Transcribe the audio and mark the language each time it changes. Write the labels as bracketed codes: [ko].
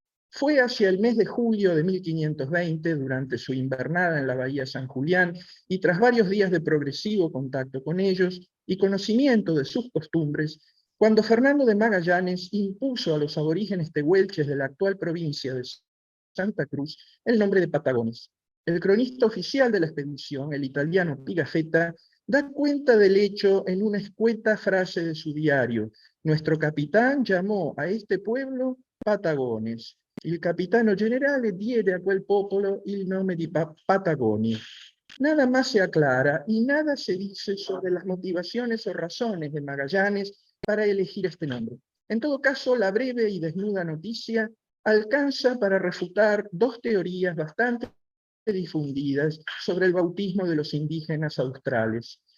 [es] Fue hacia el mes de julio de 1520, durante su invernada en la bahía San Julián, y tras varios días de progresivo contacto con ellos y conocimiento de sus costumbres, cuando Fernando de Magallanes impuso a los aborígenes tehuelches de la actual provincia de Santa Cruz el nombre de Patagones. El cronista oficial de la expedición, el italiano Pigafetta, da cuenta del hecho en una escueta frase de su diario: nuestro capitán llamó a este pueblo Patagones. [it] Il capitano generale diede a quel popolo il nome di Patagonia. [es] Nada más se aclara y nada se dice sobre las motivaciones o razones de Magallanes para elegir este nombre. En todo caso, la breve y desnuda noticia alcanza para refutar dos teorías bastante difundidas sobre el bautismo de los indígenas australes.